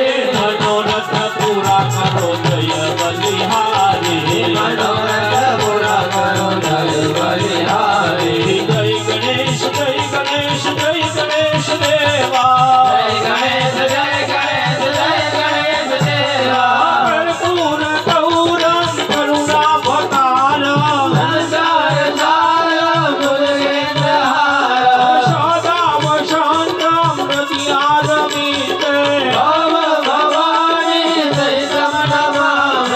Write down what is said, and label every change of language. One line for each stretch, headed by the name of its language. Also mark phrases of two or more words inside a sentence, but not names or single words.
Hindi: मनोरथ पूरा करो जय बलिहारी मनोरथ पूरा करो जय बलिहारी जय गणेश जय गणेश जय गणेश देवा जय गणेश जय गणेश जय गणेश देवा
Sanskrit: कर्पूर गौरम करुणावतारम संसार सारम दुर्गेन्द्रहारम सदाम शान्तम हृदयारविन्दे ओम भवानी सहितं नमामि